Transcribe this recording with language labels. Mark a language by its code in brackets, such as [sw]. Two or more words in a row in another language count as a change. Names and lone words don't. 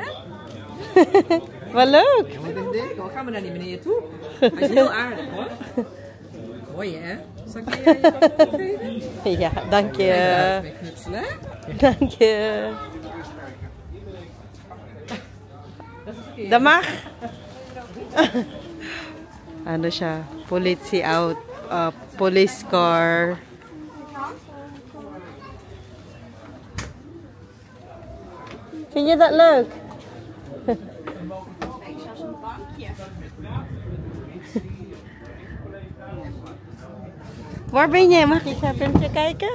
[nl] Wat leuk. Ja, wat is dit? Gaan we naar die meneer toe? Hij is heel aardig, hoor. Mooi, hè? Zal ik je knuffel geven? Ja, dank je. Ja, met knutselen, hè? Dank je. Dat mag. [tl] Ano siya? [nl] Politie out. [en] Police car. [nl] Vind je dat leuk? Waar ben jij? Mag ik even kijken?